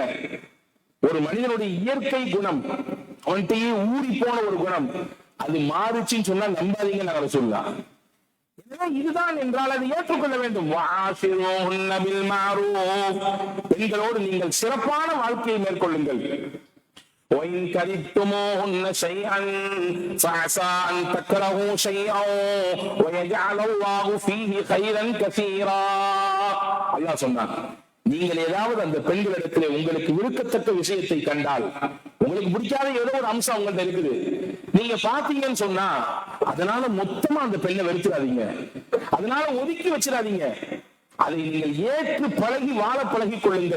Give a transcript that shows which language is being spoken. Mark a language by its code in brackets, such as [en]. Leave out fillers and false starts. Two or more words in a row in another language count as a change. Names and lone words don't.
[ta] ஒரு மனிதனுடைய இயற்கை குணம், அவன்கிட்டயே ஊறி போன ஒரு குணம், அது மாறுச்சுன்னு சொன்னா நம்பாதீங்க. நாங்கள் சொல்லலாம், இதுதான் என்றால் அதை ஏற்றுக்கொள்ள வேண்டும். பெண்களோடு நீங்கள் சிறப்பான வாழ்க்கையை மேற்கொள்ளுங்கள். [ar] وإن كرهتموهن شيئا فعسى أن تكرهوا شيئا ويجعل الله فيه خيرا كثيرا. [ta] அல்லாஹ் சொன்னான், நீங்கள் ஏதாவது அந்த பெண்களிடத்தில் உங்களுக்கு விருக்கத்தக்க விஷயத்தை கண்டால், உங்களுக்கு பிடிக்காத ஏதோ ஒரு அம்சம் அவங்கள்ட்ட இருக்குது, நீங்க பாத்தீங்கன்னு சொன்னா அதனால மொத்தமா அந்த பெண்ணை வெறுத்துறாதீங்க, அதனால ஒதுக்கி வச்சிடாதீங்க. அதை நீங்கள் ஏற்று பழகி வாழ பழகிக் கொள்ளுங்கள்.